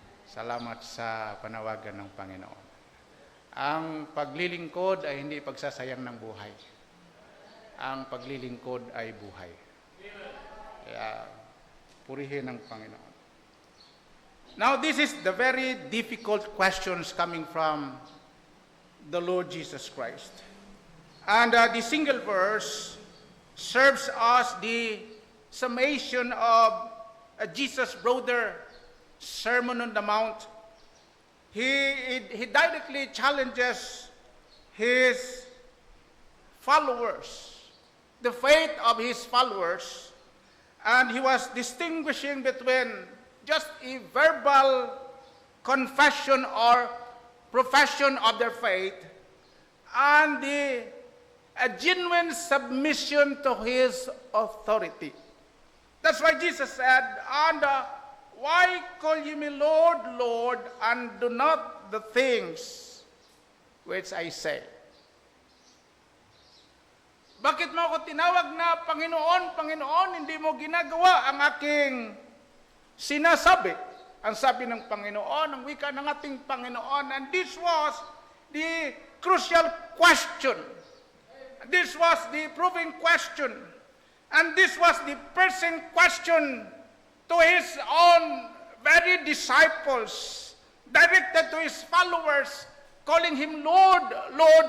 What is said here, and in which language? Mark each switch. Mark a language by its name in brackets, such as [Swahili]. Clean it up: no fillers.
[Filipino] Salamat sa panawagan ng Panginoon. Ang paglilingkod ay hindi pagsasayang ng buhay. Ang paglilingkod ay buhay. Kaya purihin ang Panginoon. [English] Now, this is the very difficult questions coming from the Lord Jesus Christ. And the single verse serves us the summation of Jesus' broader Sermon on the Mount. He directly challenges his followers, the faith of his followers, and he was distinguishing between just a verbal confession or profession of their faith and a genuine submission to his authority. That's why Jesus said, and why call ye me Lord, Lord, and do not the things which I say? [Filipino] Bakit mo ako tinawag na Panginoon, Panginoon, hindi mo ginagawa ang aking sinasabi? Ang sabi ng Panginoon, ang wika ng ating Panginoon, [English] and this was the crucial question. This was the proving question. And this was the pressing question to his own very disciples, directed to his followers, calling him Lord, Lord.